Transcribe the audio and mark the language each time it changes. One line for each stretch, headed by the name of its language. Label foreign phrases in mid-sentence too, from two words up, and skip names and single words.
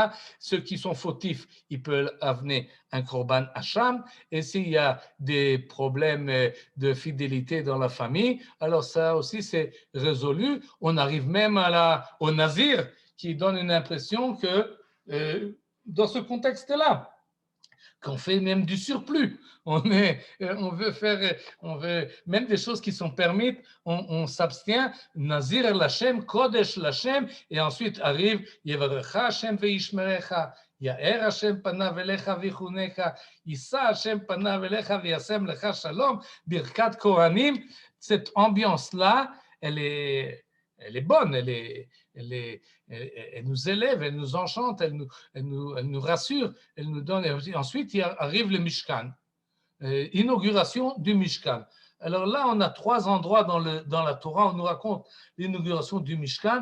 French: Ceux qui sont fautifs, ils peuvent amener un
Hebrew: קרבן אשם,
French: et s'il y a des problèmes de fidélité dans la famille, alors ça aussi c'est résolu. On arrive même au nazir, qui donne une impression que dans ce contexte-là, qu'on fait même du surplus. On veut même des choses qui sont permises, on s'abstient.
Hebrew: נזיר לה', קדוש לה,
French: et ensuite arrive
Hebrew: יברכך ה' וישמרך, יאר ה' פניו אליך ויחנך, ישא ה' פניו אליך וישם לך שלום, ברכת כהנים.
French: Cette ambiance-là, elle est bonne, elle nous élève, elle nous enchante, elle nous rassure, elle nous donne. Ensuite, il arrive le Mishkan, inauguration du Mishkan. Alors là, on a 3 endroits dans la Torah où on nous raconte l'inauguration du Mishkan.